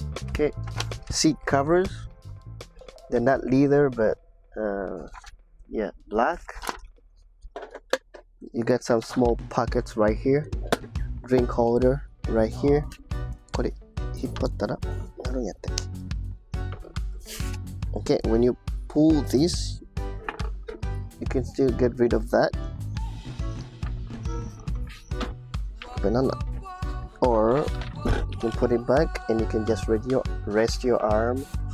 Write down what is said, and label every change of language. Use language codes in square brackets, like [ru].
[en] Okay, seat covers, they're not leather, but yeah, black. You got some small pockets right here. Drink holder right here. [ja] これ引っ張ったらなるんやって。 [en] Okay, when you pull this, you can still get rid of that. Banana. Or you can put it back and you can just rest your arm.